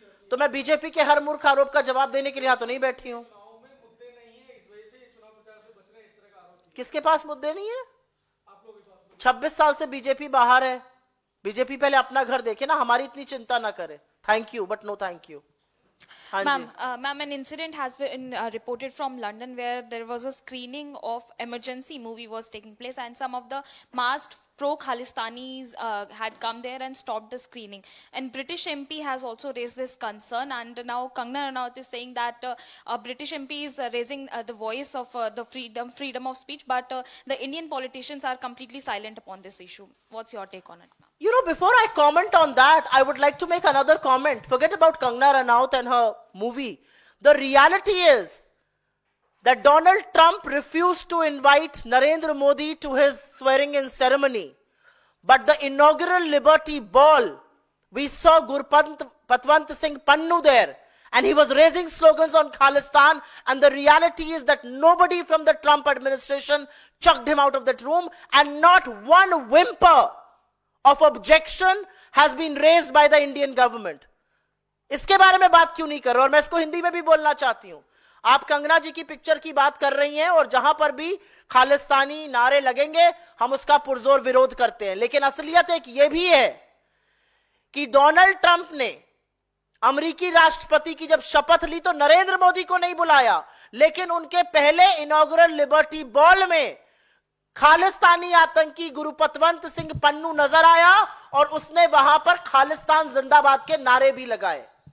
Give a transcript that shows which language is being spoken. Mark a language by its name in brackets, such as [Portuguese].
[Hindi] तो मैं बीजेपी के हर मूर्ख आरोप का जवाब देने के लिए यहाँ तो नहीं बैठी हूं। मुद्दे नहीं है, इस वजह से ये चुनाव प्रचार से बच रहे हैं, इस तरह का आरोप किसके पास मुद्दे नहीं है? 26 साल से बीजेपी बाहर है। बीजेपी पहले अपना घर देखे ना, हमारी इतनी चिंता ना करे। [English] Thank you but no thank you. Ma'am, an incident has been reported from London where there was a screening of emergency movie was taking place, and some of the masked pro-Khalistanis had come there and stopped the screening. And British MP has also raised this concern, and now Kangana Ranaut is saying that a British MP is raising the voice of the freedom of speech, but the Indian politicians are completely silent upon this issue. What's your take on it, ma'am? You know, before I comment on that, I would like to make another comment. Forget about Kangana Ranaut and her movie. The reality is that Donald Trump refused to invite Narendra Modi to his swearing-in ceremony. But the inaugural Liberty Ball, we saw Gurpatwant Singh Pannu there, and he was raising slogans on Khalistan, and the reality is that nobody from the Trump administration chucked him out of that room, and not one whimper of objection has been raised by the Indian government. [Hindi] इसके बारे में बात क्यों नहीं कर रहे? और मैं इसको हिंदी में भी बोलना चाहती हूं। आप कंगना जी की पिक्चर की बात कर रही हैं और जहां पर भी खालिस्तानी नारे लगेंगे हम उसका पुरजोर विरोध करते हैं, लेकिन असलियत एक यह भी है कि डोनाल्ड ट्रंप ने अमेरिकी राष्ट्रपति की जब शपथ ली तो नरेंद्र मोदी को नहीं बुलाया, लेकिन उनके पहले इनॉग्रल लिबर्टी बॉल में खालिस्तानी आतंकी गुरुपतवंत सिंह पन्नू नजर आया और उसने वहां पर खालिस्तान जिंदाबाद के नारे भी लगाए।